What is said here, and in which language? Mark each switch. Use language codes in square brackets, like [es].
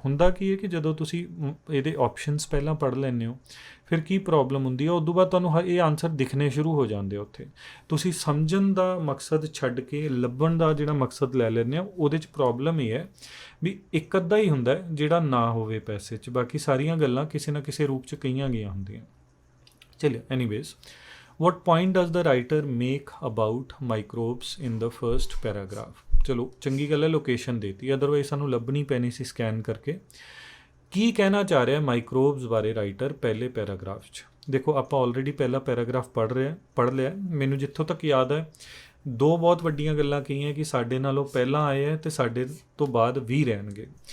[pa] ਹੁੰਦਾ ਕੀ ਹੈ ਕਿ ਜਦੋਂ ਤੁਸੀਂ ਇਹਦੇ ਆਪਸ਼ਨਸ ਪਹਿਲਾਂ ਪੜ੍ਹ ਲੈਂਦੇ ਹੋ, ਫਿਰ ਕੀ ਪ੍ਰੋਬਲਮ ਹੁੰਦੀ ਹੈ, ਉਦੋਂ ਬਾਅਦ ਤੁਹਾਨੂੰ ਇਹ ਆਨਸਰ ਦਿਖਣੇ ਸ਼ੁਰੂ ਹੋ ਜਾਂਦੇ ਉੱਥੇ। ਤੁਸੀਂ ਸਮਝਣ ਦਾ ਮਕਸਦ ਛੱਡ ਕੇ ਲੱਭਣ ਦਾ ਜਿਹੜਾ ਮਕਸਦ ਲੈ ਲੈਂਦੇ ਹੋ, ਉਹਦੇ 'ਚ ਪ੍ਰੋਬਲਮ ਇਹ ਹੈ ਵੀ ਇੱਕ ਅੱਧਾ ਹੀ ਹੁੰਦਾ ਜਿਹੜਾ ਨਾ ਹੋਵੇ ਪੈਸੇ 'ਚ, ਬਾਕੀ ਸਾਰੀਆਂ ਗੱਲਾਂ ਕਿਸੇ ਨਾ ਕਿਸੇ ਰੂਪ 'ਚ ਕਹੀਆਂ ਗਈਆਂ ਹੁੰਦੀਆਂ। ਚਲਿਓ, [en] Anyways, what point does the writer make about microbes in the first paragraph? [pa] ਚਲੋ, ਚੰਗੀ ਗੱਲ ਹੈ ਲੋਕੇਸ਼ਨ ਦੇਤੀ, ਅਦਰਵਾਈਜ਼ ਸਾਨੂੰ ਲੱਭਣੀ ਪੈਣੀ ਸੀ ਸਕੈਨ ਕਰਕੇ। ਕੀ ਕਹਿਣਾ ਚਾਹ ਰਿਹਾ ਮਾਈਕਰੋਬਸ ਬਾਰੇ ਰਾਈਟਰ ਪਹਿਲੇ ਪੈਰਾਗ੍ਰਾਫ 'ਚ? ਦੇਖੋ, ਆਪਾਂ ਆਲਰੇਡੀ ਪਹਿਲਾ ਪੈਰਾਗ੍ਰਾਫ ਪੜ੍ਹ ਲਿਆ। ਮੈਨੂੰ ਜਿੱਥੋਂ ਤੱਕ ਯਾਦ ਹੈ, ਦੋ ਬਹੁਤ ਵੱਡੀਆਂ ਗੱਲਾਂ ਕਹੀਆਂ ਕਿ ਸਾਡੇ ਨਾਲੋਂ ਪਹਿਲਾਂ ਆਏ ਹੈ ਅਤੇ ਸਾਡੇ ਤੋਂ ਬਾਅਦ ਵੀ ਰਹਿਣਗੇ।